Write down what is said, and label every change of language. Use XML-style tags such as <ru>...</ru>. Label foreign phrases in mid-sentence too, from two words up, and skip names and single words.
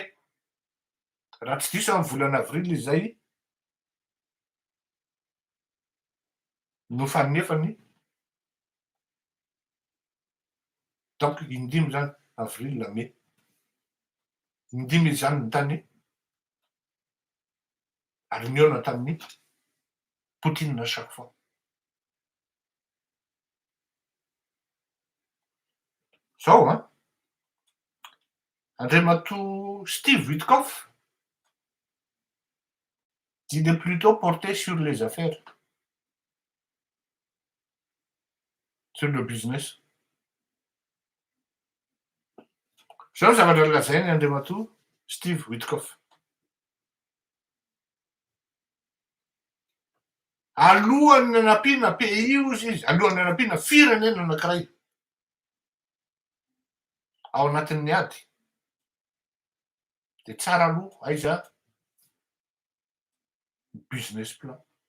<mg>Raha tsy diso amin'ny volana avril izay no fanefany donc indimy zany</mg> <fr>avril mai,</fr> <mg>indimy izany ny tany ary niona tamin'ny Poutine</mg> <fr>chaque fois.</fr> <mg>Zao an, Andriamatoa</mg> <fr>Steve Witkoff, il est plutôt porté sur les affaires, sur le business.</fr> <mg>Zao zavatra lazainy Andriamatoa Steve Witkoff. Alohan'ny anampiana pays ozy izy, alohan'ny anampiana firenena anankiray ao anatin'ny ady, de tsara aloha aiza</mg> <en>business plan.</en>